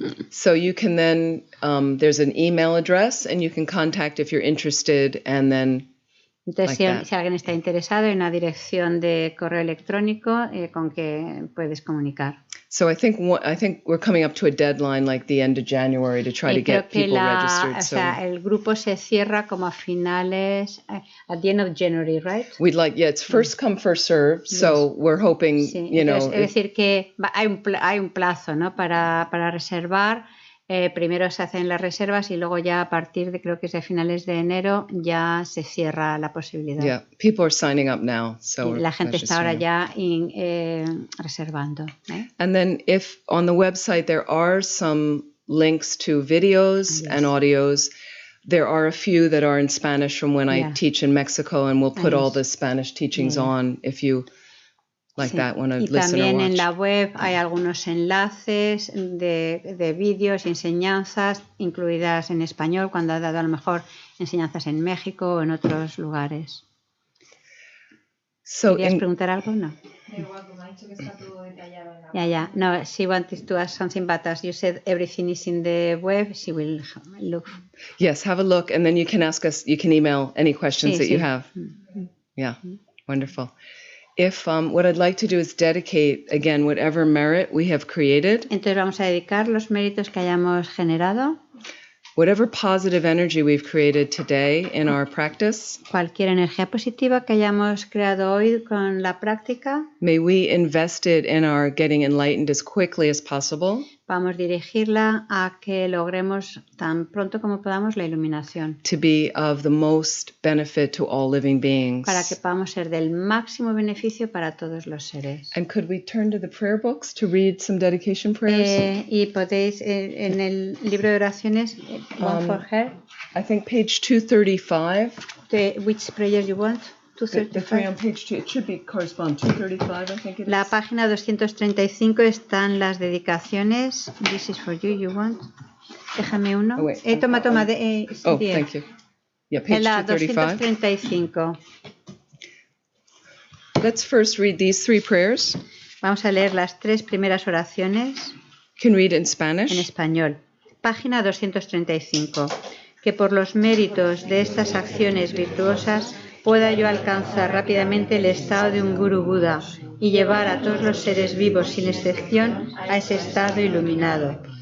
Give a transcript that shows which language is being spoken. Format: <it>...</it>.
<en>So you can then, there's an email address and you can contact if you're interested, and then</en> <es>entonces, si alguien está interesado, hay una dirección de correo electrónico con que puedes comunicar.</es> <en>So I think we're coming up to a deadline like the end of January to try to get people registered.</en> <es>O sea, el grupo se cierra como a finales,</es> <en>at the end of January, right? We'd like, it's first come, first serve. So we're hoping,</en> <es>Entonces, es decir, que hay un plazo, ¿no? para reservar. Primero se hacen las reservas y luego ya a partir de, creo que es de finales de enero, ya se cierra la posibilidad.</es> <en>Yeah, people are signing up now. So</en> <es>la gente está ahora ya reservando.</es> <en>And then if on the website there are some links to videos and audios, there are a few that are in Spanish from when I teach in Mexico, and we'll put all the Spanish teachings on if you that want to listen or watch.</en> <es>Y también en la web hay algunos enlaces de vídeos y enseñanzas incluidas en español cuando ha dado a lo mejor enseñanzas en México o en otros lugares. ¿Querías preguntar algo?</es> <en>No. Yeah. No, she wanted to ask something, but as you said everything is in the web, she will look. Yes, have a look, and then you can ask us, you can email any questions that you have. Yeah, wonderful. If what I'd like to do is dedicate, again, whatever merit we have created.</en> <es>Entonces vamos a dedicar los méritos que hayamos generado.</es> <en>Whatever positive energy we've created today in our practice.</en> <es>Cualquier energía positiva que hayamos creado hoy con la práctica.</es> <en>May we invest it in our getting enlightened as quickly as possible.</en> <es>Vamos a dirigirla a que logremos tan pronto como podamos la iluminación.</es> <en>To be of the most benefit to all living beings.</en> <es>Para que podamos ser del máximo beneficio para todos los seres.</es> <en>And could we turn to the prayer books to read some dedication prayers?</en> <es>Y podéis en el libro de oraciones,</es> <en>one for her. I think page 235. Which prayer you want? 235. The three on page 2. It should be correspond 235, I think it is.</en> <es>La página 235 están las dedicaciones.</es> <en>This is for you, you want.</en> <es>Déjame uno. Toma.</es> <en>Thank you. Yeah, page</en> <es>la</es> <en>235. 235. Let's first read these three prayers.</en> <es>Vamos a leer las tres primeras oraciones.</es> <en>You can read in Spanish.</en> <es>En español. Página 235. Que por los méritos de estas acciones virtuosas pueda yo alcanzar rápidamente el estado de un Guru Buda y llevar a todos los seres vivos sin excepción a ese estado iluminado.</es>